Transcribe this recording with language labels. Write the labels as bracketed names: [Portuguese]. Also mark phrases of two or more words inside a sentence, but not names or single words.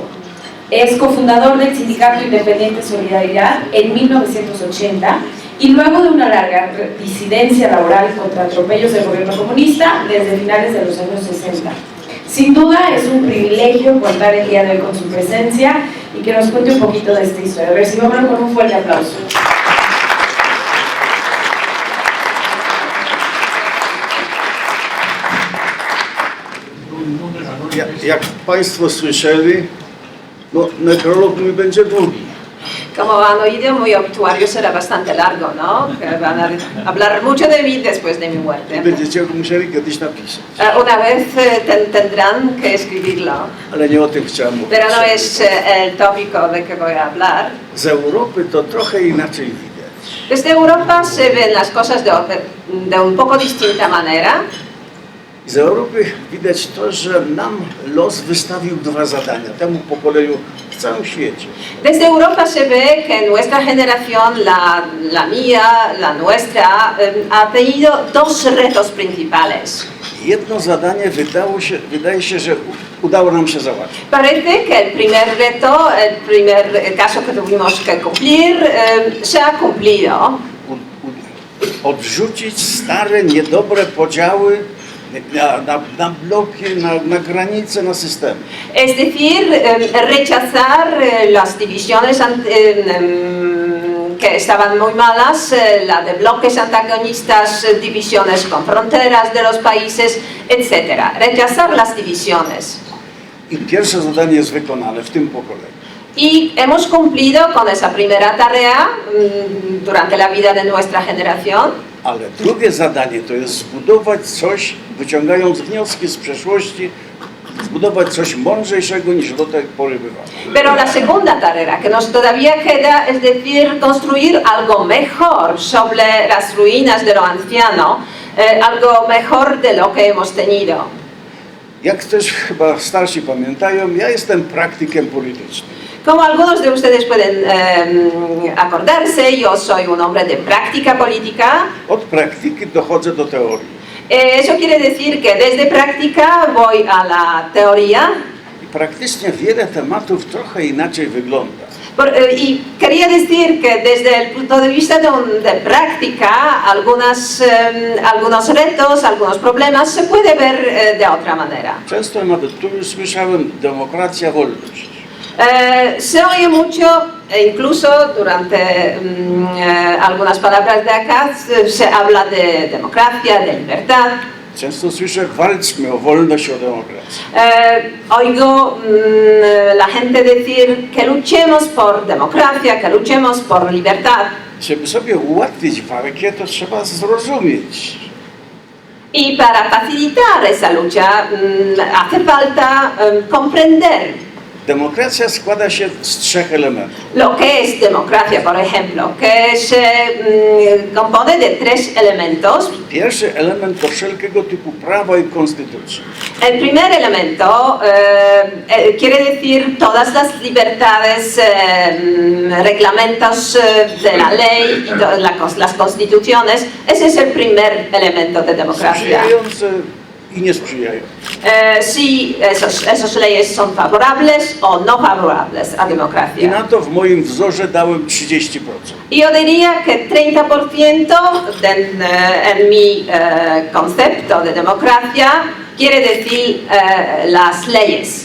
[Spanish] Es cofundador del Sindicato Independiente Solidaridad en 1980 y luego de una larga disidencia laboral contra atropellos del gobierno comunista desde finales de los años 60. Sin duda es un privilegio contar el día de hoy con su presencia y que nos cuente un poquito de esta historia. Recibámoslo con un fuerte aplauso. [Polish] Jak Państwo słyszeli, no, nekrolog mój będzie długi. [Spanish] Como han oído, mi obituario será bastante largo, ¿no? Que van a hablar mucho de mí después de mi muerte. [Polish] Będziecie go musieli kiedyś napisać. [Spanish] Una vez tendrán que escribirlo. [Polish] Ale nie o tym chciałem mówić. [Spanish] Pero no es el tópico de que voy a hablar. [Polish] Z Europy to trochę inaczej widać. [Spanish] Desde Europa se ven las cosas de un poco distinta manera. [Polish] Z Europy widać to, że nam los wystawił dwa zadania, temu pokoleniu w całym świecie. [Spanish] Desde Europa se ve que nuestra generación, la mía, la nuestra, ha tenido dos retos principales. [Polish] Jedno zadanie wydaje się, że udało nam się załatwić. [Spanish] Parece que el primer reto, el primer caso que tuvimos que cumplir, se ha cumplido. [Polish] Odrzucić stare, niedobre podziały na bloki, na granice, na systemy. [Spanish] Es decir, rechazar las divisiones que estaban muy malas, la de bloques antagonistas, divisiones con fronteras de los países, etc. Rechazar las divisiones. [Polish] I pierwsze zadanie jest wykonane w tym pokoleniu. [Spanish] Y hemos cumplido con esa primera tarea durante la vida de nuestra generación. [Polish] Ale drugie zadanie to jest zbudować coś, wyciągając wnioski z przeszłości, zbudować coś mądrzejszego niż do tej pory bywało. [Spanish] Pero la segunda tarea que nos todavía queda es decir, construir algo mejor sobre las ruinas de lo anciano, algo mejor de lo que hemos tenido. [Polish] Jak też chyba starsi pamiętają, ja jestem praktykiem politycznym. [Spanish] Como algunos de ustedes pueden acordarse, yo soy un hombre de práctica política. [Polish] Od praktyki dochodzę do teorii. [Spanish] Eso quiere decir que desde práctica voy a la teoría. [Polish] I praktycznie wiele tematów trochę inaczej wygląda. [Spanish] Y quería decir que desde el punto de vista de práctica, algunos retos, algunos problemas se puede ver de otra manera. [Polish] Często nawet tu już słyszałem demokracja, wolność. [Spanish] Se oye mucho, incluso durante algunas palabras de acá, se habla de democracia, de libertad. [Polish] Często słyszę, walczmy o wolność, o demokrację. [Spanish] Oigo la gente decir que luchemos por democracia, que luchemos por libertad. [Polish] Żeby sobie ułatwić walkę, to trzeba zrozumieć. [Spanish] Y para facilitar esa lucha hace falta comprender [Polish] Demokracja składa się z 3 elementów. [Spanish] lo que es democracia, por ejemplo, que se compone de 3 elementos. Pierwszy element to wszelkiego typu prawa i konstytucji. El primer elemento quiere decir todas las libertades, reglamentos de la ley y las constituciones. Ese es el primer elemento de democracia. [Polish] Sprzyjające i niesprzyjające. [Spanish] Si esas leyes son favorables o no favorables a [Polish] I [Spanish] democracia. [Polish] na to w moim wzorze dałem 30%. [Spanish] Y yo diría que 30% en mi concepto de democracia quiere decir las leyes.